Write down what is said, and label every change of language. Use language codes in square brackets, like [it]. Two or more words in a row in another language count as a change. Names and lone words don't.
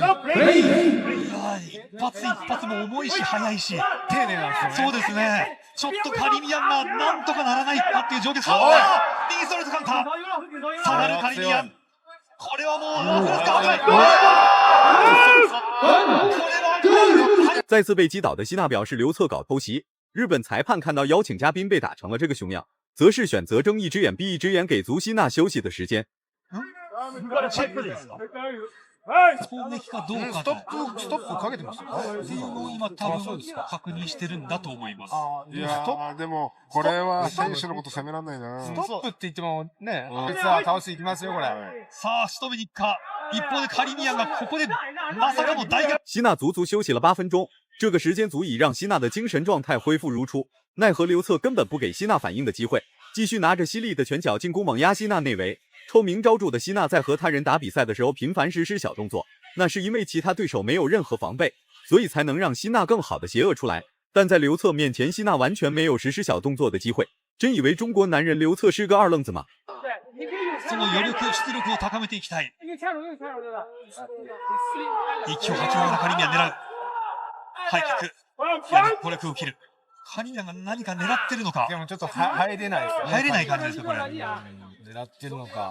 [ja] いや、一発一発も重いし速いし。丁寧なんですよね。そうですね。ちょっとカリミアンがなんとかならないかっていう状況。さあ、右ストレートカウンター。下がるカリミアン。これはもう、フルスカー危ない。 [zh] 再次被击倒的希娜表示刘策搞偷袭。日本裁判看到邀请嘉宾被打成了这个熊样，则是选择睁一只眼闭一只眼，给足希娜休息的时间。 [ja] チェックですか。攻撃かどうかストップかけてますよ。っていうのを今多分確認してるんだと思います。いやー、でも、これは選手のこと責めらんないな。ストップって言ってもね、実は倒していきますよ、これ。さあ、仕留めに行くか。一方でカリミアンがここでまさかの大逆。 [zh] 希娜足足休息了8分钟，这个时间足以让希娜的精神状态恢复如初。奈何刘策根本不给希娜反应的机会，继续拿着犀利的拳脚进攻猛压希娜内围。臭名昭著的希娜在和他人打比赛的时候频繁实施小动作，那是因为其他对手没有任何防备，所以才能让希娜更好的邪恶出来。但在刘策面前，希娜完全没有实施小动作的机会。真以为中国男人刘策是个二愣子吗？ [ja] その余力、出力を高めていきたい。息を吐きながらカリミアン狙う。ハイキック。いや、これ空を切る。カリミアンが何か狙ってるのか。でもちょっと入れないですよね。入れない感じですか、これ。狙ってるのか。